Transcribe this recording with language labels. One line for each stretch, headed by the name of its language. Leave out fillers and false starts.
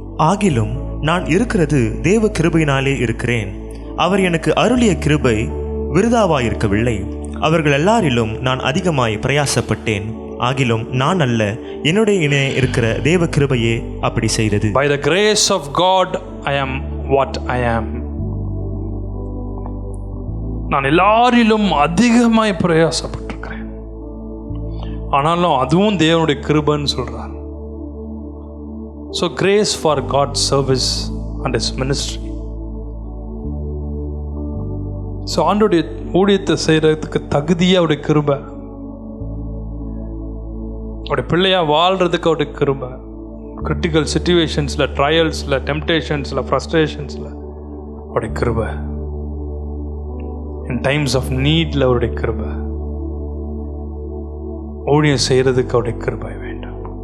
Tamil: ஆகிலும் நான் இருக்கிறது தேவ கிருபையினாலே இருக்கிறேன். அவர் எனக்கு அருளிய கிருபை விருதாவாயிருக்கவில்லை. அவர்கள் எல்லாரிலும் நான் அதிகமாய் பிரயாசப்பட்டேன். ஆகிலும் நான் அல்ல, என்னுடைய இருக்கிற தேவ கிருபையே அப்படி செய்தது.
English: By the grace of God I am what I am.
Tamil: நான் எல்லாரிலும் அதிகமாய் பிரயாசப்பட்டிருக்கிறேன். ஆனாலும் அதுவும் தேவனுடைய கிருபைன்னு சொல்றார்.
English: So grace for God's service and His ministry.
Tamil: So ஆண்டோடைய ஊழியத்தை செய்கிறதுக்கு தகுதியாக அவருடைய கிருபை, அவருடைய பிள்ளையாக வாழ்கிறதுக்கு அவருடைய கிருபை, கிரிட்டிக்கல் சிச்சுவேஷன்ஸில், ட்ரையல்ஸில், டெம்டேஷன்ஸில், ஃப்ரஸ்ட்ரேஷன்ஸில் அவருடைய கிருபை, இன் டைம்ஸ் ஆஃப் நீடில் அவருடைய கிருபை, ஊழியம் செய்கிறதுக்கு அவருடைய கிருபை வேண்டும்.